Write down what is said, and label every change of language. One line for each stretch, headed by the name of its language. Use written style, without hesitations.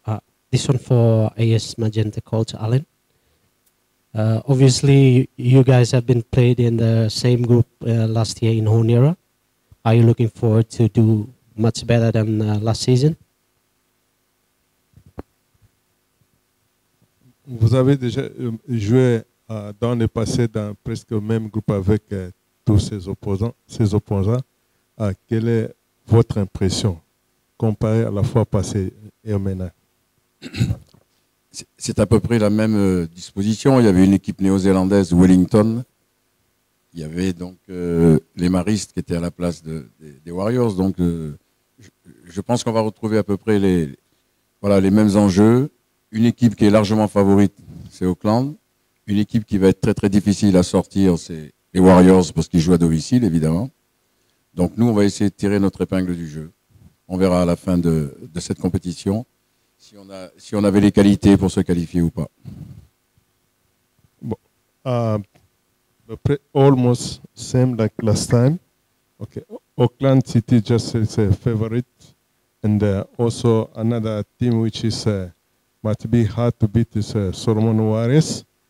English: Yeah, this one for AS Magenta coach Alan. Obviously, you guys have been played in the same group last year in Honiara. Are you looking forward to do much better than last season?
French: Vous avez déjà joué dans le passé dans presque le même groupe avec tous ces opposants. Quelle est votre impression comparée à la fois passée et au maintenant? C'est à peu près la même disposition. Il y avait une équipe néo-zélandaise, Wellington. Il y avait donc les Maristes qui étaient à la place des Warriors. Donc je pense qu'on va retrouver à peu près les mêmes enjeux. Une équipe qui est largement favorite, c'est Auckland. Une équipe qui va être très très difficile à sortir, c'est les Warriors parce qu'ils jouent à domicile évidemment. Donc nous, on va essayer de tirer notre épingle du jeu. On verra à la fin de cette compétition si on avait les qualités pour se qualifier ou pas.
English: Bon, almost same like last time. Okay, Auckland City just is a favorite, and also another team which is might be hard to beat is Solomon Warriors.